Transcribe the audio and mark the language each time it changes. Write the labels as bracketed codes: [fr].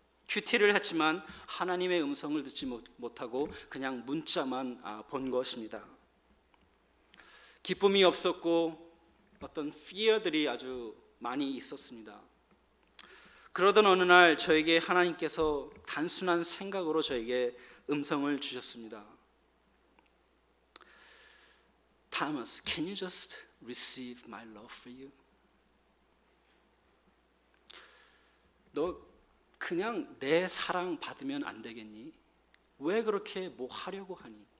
[ko] 큐티를 했지만 하나님의 음성을 듣지 못하고 그냥 문자만 본 것입니다. 기쁨이 없었고 어떤 fear들이 아주 많이 있었습니다. 그러던 어느 날 저에게 하나님께서 단순한 생각으로 저에게 음성을 주셨습니다. [en] Thomas, can you just receive my love for you? [ko] 너 그냥 내 사랑 받으면 안 되겠니? 왜 그렇게 뭐 하려고 하니?